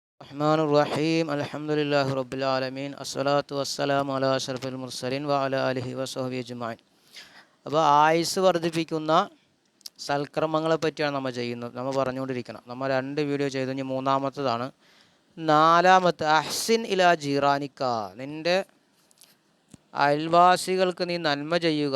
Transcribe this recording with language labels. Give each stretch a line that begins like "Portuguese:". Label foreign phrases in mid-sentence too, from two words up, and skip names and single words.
Arabic: الرحمن الرحيم الحمد لله رب العالمين الصلاة والسلام على أشرف المرسلين وعلى آله وصحبه أجمعين.
Malayalam: അപ്പോൾ ആയുസ് വർദ്ധിപ്പിക്കുന്ന സൽക്കർമ്മങ്ങളെ പറ്റിയാണ് നമ്മൾ ചെയ്യുന്നത്, നമ്മൾ പറഞ്ഞുകൊണ്ടിരിക്കണം. നമ്മൾ 2 വീഡിയോ ചെയ്തു, ഇനി മൂന്നാമത്തതാണ്. നാലാമത്തെ
Arabic: أحسن إلى جيرانك,
Malayalam: നിൻ്റെ അയൽവാസികൾക്ക് നീ നന്മ ചെയ്യുക.